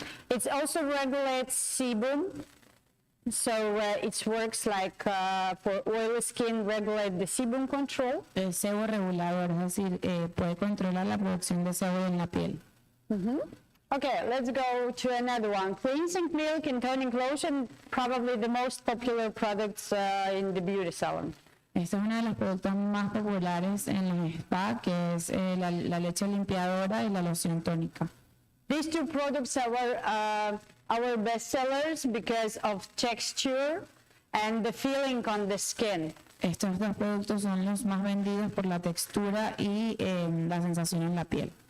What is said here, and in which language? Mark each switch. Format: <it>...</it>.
<en>It also regulates sebum, so it works like for oily skin, regulate the sebum control.</en> <es>El sebo regulador, es decir, puede controlar la producción de sebo en la piel.</es> <en>Okay, let's go to another one. Cleansing milk and toning lotion, probably the most popular products in the beauty salon.</en> <es>Esta es una de las productos más populares en los spa, que es la leche limpiadora y la loción tónica.</es> <en>These two products are our best sellers because of texture and the feeling on the skin.</en> <es>Estos dos productos son los más vendidos por la textura y la sensación en la piel.</es>